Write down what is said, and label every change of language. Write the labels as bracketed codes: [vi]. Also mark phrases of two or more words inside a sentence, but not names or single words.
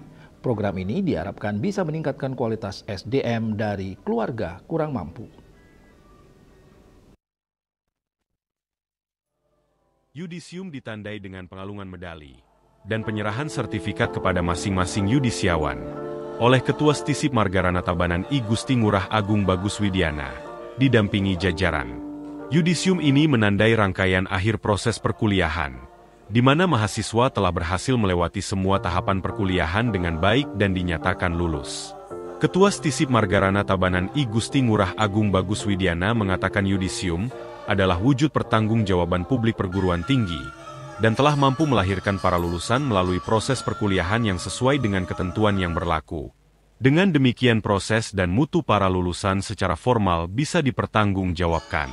[id] Program ini diharapkan bisa meningkatkan kualitas SDM dari keluarga kurang mampu. Yudisium ditandai dengan pengalungan medali dan penyerahan sertifikat kepada masing-masing yudisiawan oleh Ketua Stisip Margarana Tabanan I Gusti Ngurah Agung Bagus Widiana, didampingi jajaran. Yudisium ini menandai rangkaian akhir proses perkuliahan, di mana mahasiswa telah berhasil melewati semua tahapan perkuliahan dengan baik dan dinyatakan lulus. Ketua Stisip Margarana Tabanan I Gusti Ngurah Agung Bagus Widiana mengatakan yudisium adalah wujud pertanggungjawaban publik perguruan tinggi, dan telah mampu melahirkan para lulusan melalui proses perkuliahan yang sesuai dengan ketentuan yang berlaku. Dengan demikian proses dan mutu para lulusan secara formal bisa dipertanggungjawabkan.